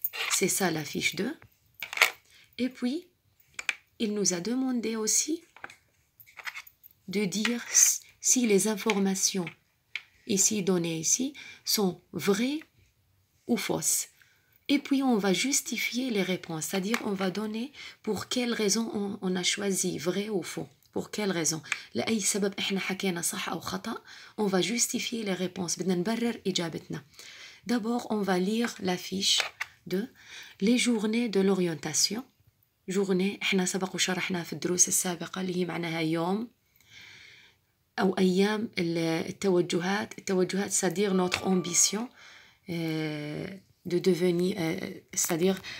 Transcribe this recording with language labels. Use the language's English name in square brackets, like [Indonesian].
[French] C'est ça la fiche 2. Et puis, il nous a demandé aussi de dire si les informations ici données ici sont vraies ou fausses. Et puis on va justifier les réponses, c'est-à-dire on va donner pour quelle raison on a choisi vrai ou faux. Pour quelle raison. [Arabic] لأي سبب إحنا حكينا صح أو خطأ. [French] On va justifier les réponses. [Arabic] بدنا نبرر إجابتنا. [French] D'abord on va lire la fiche de les journées de l'orientation. [Arabic] journée إحنا سبق وشرحنا في الدروس السابقة اللي هي معناها يوم أو أيام التوجهات. [French] التوجهات c'est-à-dire notre ambition de devenir c'est-à-dire